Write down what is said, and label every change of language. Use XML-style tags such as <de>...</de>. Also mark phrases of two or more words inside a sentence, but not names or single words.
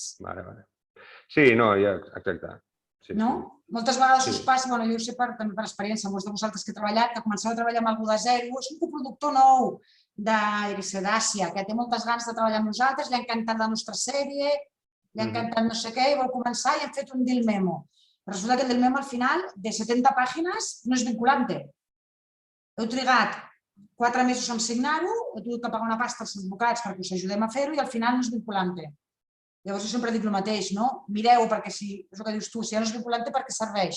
<ca>Vale. Sí, no, ja, exacte. No? Moltes vegades us passa, jo ho sé també per experiència, molts de vosaltres que he treballat, que comenceu a treballar amb algú de zero, és un coproductor nou d'Àsia, que té moltes ganes de treballar amb nosaltres, li ha encantat la nostra sèrie, li ha encantat no sé què, i vol començar i han fet un</ca> <en>deal memo.</en> <ca>Resulta que el</ca> <en>deal memo</en> <ca>al final, de 70 pàgines, no és vinculante. Heu trigat 4 mesos en signar-ho, heu tingut que pagar una pasta als advocats perquè us ajudem a fer-ho i al final no és vinculante. Llavors jo sempre dic el mateix, no? Mireu, perquè si, és el que dius tu, si ja no és vinculante, per què serveix?</ca>